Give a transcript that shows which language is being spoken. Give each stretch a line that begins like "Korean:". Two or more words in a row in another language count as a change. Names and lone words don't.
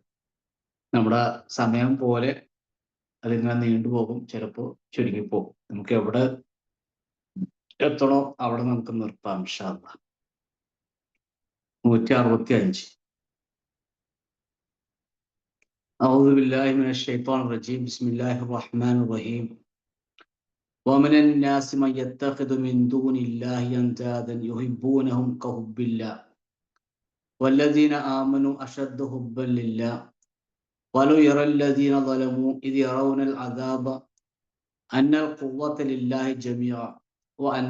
Malayalam: നമ്മുടെ സമയം പോലെ അതിങ്ങനെ നീണ്ടുപോകും, ചിലപ്പോൾ ചുരുങ്ങിപ്പോകും. നമുക്ക് എവിടെ എത്തണോ അവിടെ നമുക്ക് നിർത്താം
Arabic: إن شاء الله. 165. أعوذ بالله من الشيطان الرجيم. بسم الله الرحمن الرحيم. ومن الناس من يتخذ من دون الله أندادا يحبونهم كحب الله والذين آمنوا أشد حبا لله ولو يرى الذين ظلموا إذ يرون العذاب أن القوة لله جميعا وأن